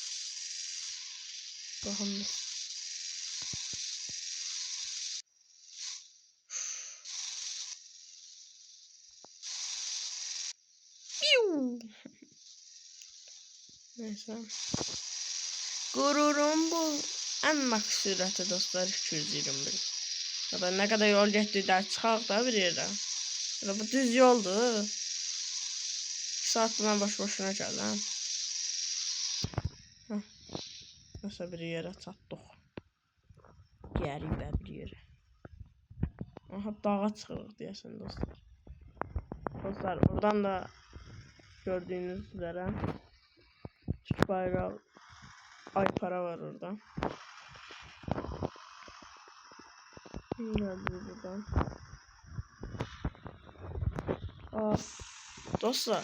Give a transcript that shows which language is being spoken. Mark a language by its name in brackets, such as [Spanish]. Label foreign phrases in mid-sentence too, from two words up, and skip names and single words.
[Turkish] Bakın. Neyse. Gururum bu. En max sürati dostlar 221. [Azerbaijani] Ya da ne kadar yol getdik də çıxaq da bir yerdə. Ya bu düz yoldur. 2 saatdir mən boş-boşuna gəldim. Nəsə bir yerə çatdıq. Qəribə bir yerə. Aha, dağa çıxırıq deyəsən dostlar. Dostlar, [Turkish] buradan da gördüğünüz üzere Türk bayrağı aypara var orada. Geldi buradan. Aa, dostlar.